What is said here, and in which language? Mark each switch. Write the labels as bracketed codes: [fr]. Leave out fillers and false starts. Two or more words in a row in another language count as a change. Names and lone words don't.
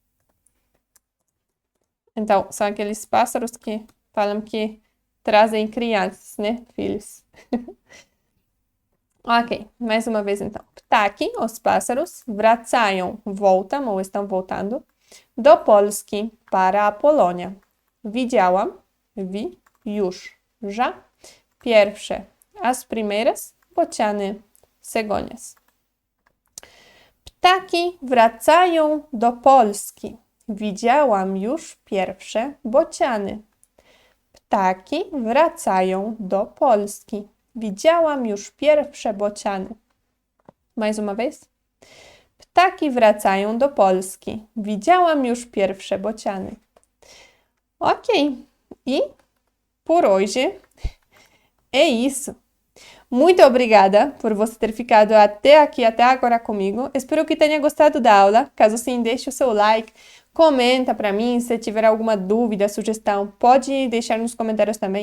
[pt] Então, são aqueles pássaros que falam que trazem crianças, né? Filhos. Ok, mais uma vez então. Ptaki, os pássaros, wracają, voltam ou estão voltando, [pl] do Polski, [pt] para a Polônia. [pl] Widziałam, vi, już, já. Pierwsze, [pt] as primeiras, [pl] bociany, cegonhas. Ptaki wracają do Polski. Widziałam już pierwsze bociany. Ptaki wracają do Polski. Widziałam już pierwsze bociany. [pt] Mais uma vez. [pl] Ptaki wracają do Polski. Widziałam już pierwsze bociany. [pt] Ok, e por hoje é isso. Muito obrigada por você ter ficado até aqui, até agora comigo. Espero que tenha gostado da aula. Caso sim, deixe o seu like, comenta para mim. Se tiver alguma dúvida, sugestão, pode deixar nos comentários também.